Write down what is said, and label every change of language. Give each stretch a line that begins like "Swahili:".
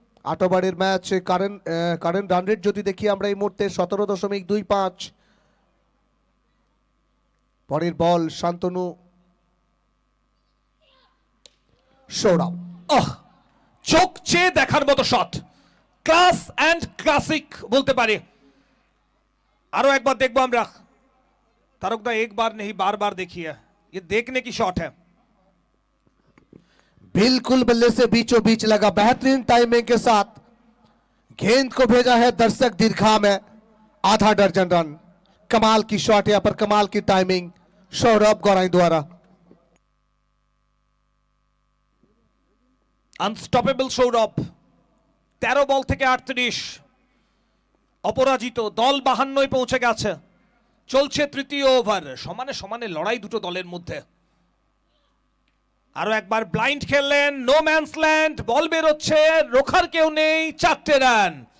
Bangla: 8 ওভারের match, current run rate যদি দেখি আমরা এই মুহূর্তে 17.25। পরের বল শান্তনু, সৌরভ। চোখ চেয়ে দেখার মতো শট,
English: class and classic
Bangla: বলতে পারে। আরো একবার দেখবো আমরা।
Hindi: तारकदा एक बार नहीं बार बार देखिए, ये देखने की शॉट है। बिल्कुल बल्ले से बीचों बीच लगा, बेहतरीन टाइमिंग के साथ गेंद को भेजा है दर्शक दीर्घा में, आधा दर्जन रन। कमाल की शॉट यहाँ पर, कमाल की टाइमिंग सौरभ गौराई द्वारा।
Bangla: আনস্টপেবল সৌরভ, 13 বল থেকে 38, অপরাজিত, দল 52 পৌঁছে গেছে। চলছে তৃতীয় ওভার, সমানে সমানে লড়াই দুটো দলের মধ্যে। আরো একবার ব্লাইন্ড খেললেন, নো ম্যানস ল্যান্ড, বল বেরোচ্ছে, রোখার কেউ নেই, 4টে রান।